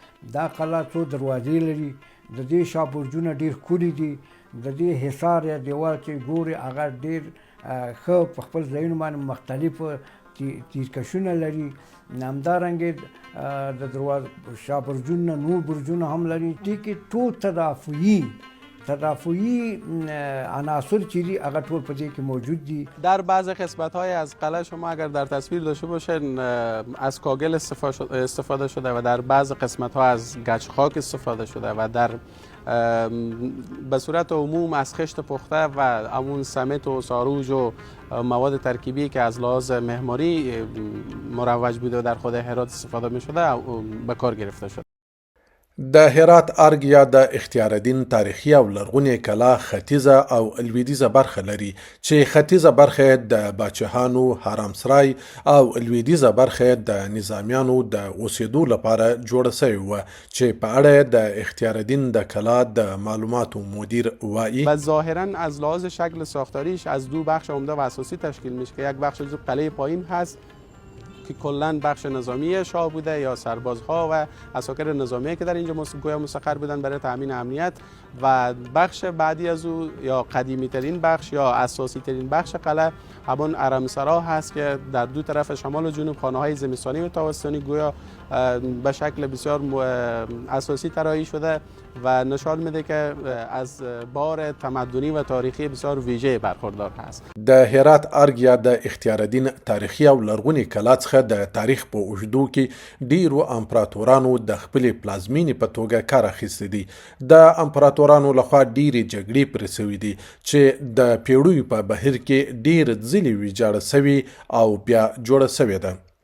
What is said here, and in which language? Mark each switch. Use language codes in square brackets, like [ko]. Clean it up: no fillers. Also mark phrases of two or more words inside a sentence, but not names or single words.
[ps] دا قلعه څو دروازې لري، د دې شا برجونه ډېر ښکلي دي، د دې حصار یا دیوال چې ګوري هغه ډېر ښه په خپل ځایونو باندې مختلف تیرکشونه لري. همدارنګې د دروازه شا برجونه نور برجونه هم لري. دې کې ټول تدافعی عناصر چی هغه ټول په دې کې موجود دي. [fa] در بعضی قسمت‌های از قلعه شما اگر در تصویر داشته باشین از کاگل استفاده شده و در بعض قسمت‌ها از گچ خاک استفاده شده و در به صورت عموم از خشت پخته و همون سمت و ساروج و مواد ترکیبی که از لحاظ معماری مروج بوده و در خود هرات استفاده می‌شده به کار گرفته شده. [ps] د هرات ارګ یا د اختیار الدین تاریخي او لرغونې کلا ختیځه او لویدیځه برخه لري چې ختیځه برخه د باچهانو حرامسرای او لویدیځه برخه د نظامیانو د اوسېدو لپاره جوړه شوې وه چې په اړه د اختیار الدین د کلا د معلوماتو مدیر وایي. [fa] و ظاهرا از لحاظ شکل ساختاریش از دو بخش عمده و اساسی تشکیل میشه که یک بخش از قلعه پایین هست که کلا بخش نظامی شاه بوده یا سربازها و عساکر نظامی که در اینجا گویا مستقر بودن برای تامین امنیت، و بخش بعدی از او یا قدیمی ترین بخش یا اساسی ترین بخش قلعه همون حرمسرا هست که در دو طرف شمال و جنوب خانه های زمستانی و تابستانی گویا به شکل بسیار اساسی طراحی شده و نشان میده که از بار تمدنی و تاریخی بسیار ویژه برخوردار هست. [ps] د هرات ارګ یا د اختیار الدین تاریخي او لرغونې کلا څخه د تاریخ په اوږدو کې ډیرو امپراتورانو د خپلې پلازمینې په توګه کار اخیستی دي. د امپراتورانو لخوا ډیرې جګړې پرې سوي دي چې د پیړیو په بهیر کې ډیر ځلې ویجاړه سوي او بیا جوړه سوې ده.